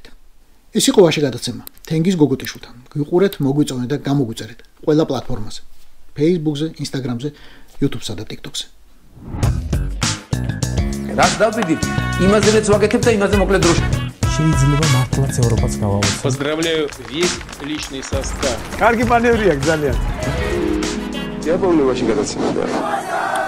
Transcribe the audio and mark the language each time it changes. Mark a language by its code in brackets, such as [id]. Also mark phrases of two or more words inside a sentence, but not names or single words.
[ka] ეს იყო ვაში გადაცემა. თენგიზ გოგოტიშვილთან. გვიყურეთ, მოგვიწონეთ და გამოგვიწერეთ ყველა პლატფორმაზე. Facebook-ზე, Instagram-ზე, YouTube-სა და TikTok-ზე. რაც დავიდით, იმაზე მეც ვაკეთებ და იმაზე მოკლედ დროში. შეიძლება მართლაც ევროპაც გავაუწყო. [ru] Поздравляю весь личный состав. [ka] კარგი მანევრია ძალიან. [ru] Я помню, очень гадаться надо.